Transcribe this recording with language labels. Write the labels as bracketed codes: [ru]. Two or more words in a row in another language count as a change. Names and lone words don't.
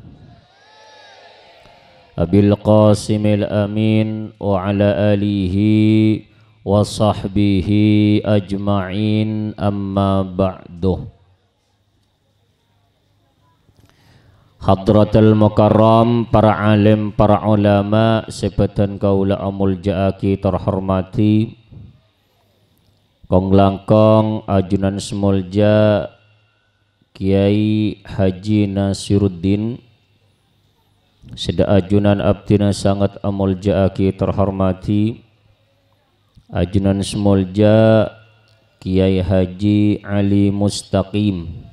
[ar] أبي القاسم الأمين وعلى آله وصحبه أجمعين، أما بعد. حضرة المكرم, [id] para alim, para ulama, sebutan [mad] kaula amul ja'aki terhormati, kong langkong ajunan semulja Kiai Haji Nasiruddin, seda ajunan abdina sangat amul ja'aki terhormati, ajunan semulja Kiai Haji Ali Mustaqim,